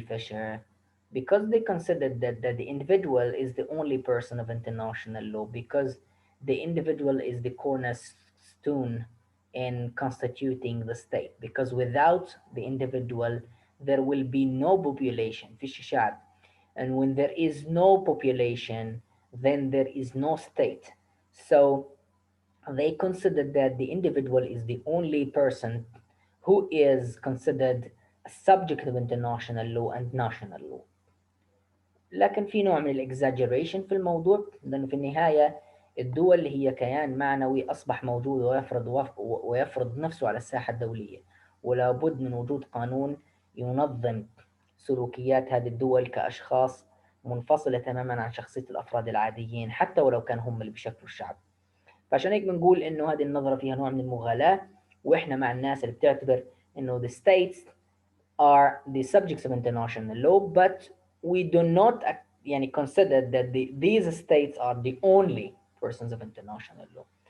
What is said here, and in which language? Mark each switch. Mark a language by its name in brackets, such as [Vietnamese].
[English] Fisher, because they considered that the individual is the only person of international law, because the individual is the cornerstone in constituting the state, because without the individual there will be no population, [Arabic] فيش شعب, [English] and when there is no population then there is no state. So they considered that the individual is the only person who is considered a subject of international law and national law. [Arabic] لكن في نوع من الاكزاجريشن في الموضوع، لأنه في النهاية الدول هي كيان معنوي أصبح موجود ويفرض نفسه على الساحة الدولية، ولا بد من وجود قانون ينظم سلوكيات هذه الدول كأشخاص منفصلة تماما عن شخصية الأفراد العاديين، حتى ولو كان هم اللي بيشكلوا الشعب. فعشان هيك بنقول إنه هذه النظرة فيها نوع من المغالاة، وإحنا مع الناس اللي بتعتبر إنه [English] the states are the subjects of international law, but we do not [Arabic] يعني [English] consider that these states are the only persons of international law.